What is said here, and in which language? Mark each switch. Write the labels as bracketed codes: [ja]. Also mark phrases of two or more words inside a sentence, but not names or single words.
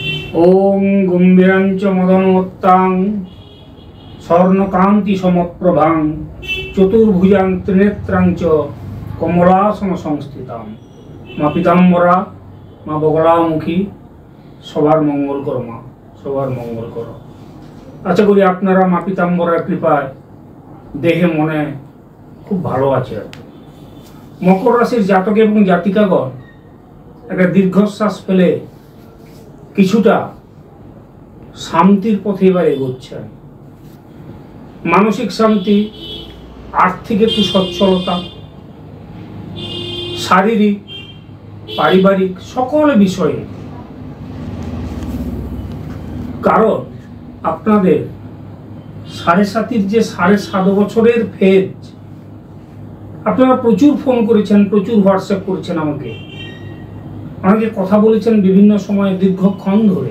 [sa] ओम गंभीरंच मदनोत्तां स्वर्णकांति समप्रभां चतुर्भुजां त्रिनेत्रां च कमलासन संस्थितां मा पीताम्बरा मा बगलामुखी [bn] সবার মঙ্গল করো মা সবার মঙ্গল করো। আশা করি আপনারা মা পীতাম্বরার কৃপায় দেহে মনে খুব ভালো আছে। মকর রাশির জাতক এবং জাতিকাগণ এক দীর্ঘশ্বাস ফেলে কিছুটা শান্তির পথে এবার এগোচ্ছেন। মানসিক শান্তি, আর্থিক একটু সচ্ছলতা, শারীরিক পারিবারিক সকল বিষয়ে, কারণ আপনাদের 7.5-এর যে 7.5 বছরের ফেজ, আপনারা প্রচুর ফোন করেছেন, প্রচুর হোয়াটসঅ্যাপ করেছেন, আমাকে অনেকে কথা বলেছেন বিভিন্ন সময়ে দীর্ঘক্ষণ ধরে।